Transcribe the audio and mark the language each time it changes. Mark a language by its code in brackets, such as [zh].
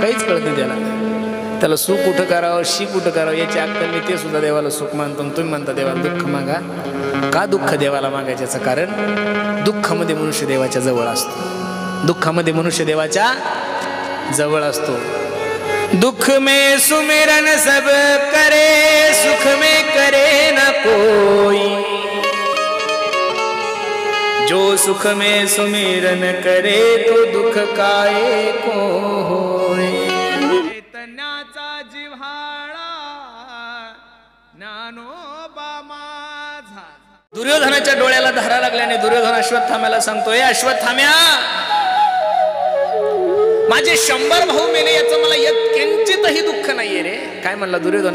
[mr] काहीच कळत नाही त्याला सुख कुठं करावं शी कुठं करावं याची अक्कल नाही. ते सुद्धा देवाला सुख मानतो. तुम्ही म्हणता देवाला दुःख मागा. का दुःख देवाला मागायचं? याचं कारण दुःखामध्ये मनुष्य देवाच्या जवळ असतो. दुःखामध्ये मनुष्य देवाच्या जवळ असतो. [hi] दुख में सुमिरन सब करे, सुख में करे न कोई. जो सुख में सुमिरन करे तो दुख काहे को होय. [mr] चैतन्याचा जिव्हाळा ज्ञानोबा माझा. दुर्योधनाच्या डोळ्याला धारा लागल्याने दुर्योधन अश्वत्थाम्याला सांगतोय, अश्वत्थाम्या माझे 100 भाऊ मेले याचं मला किंचितही दुःख नाहीये रे. काय म्हणला दुर्योधन?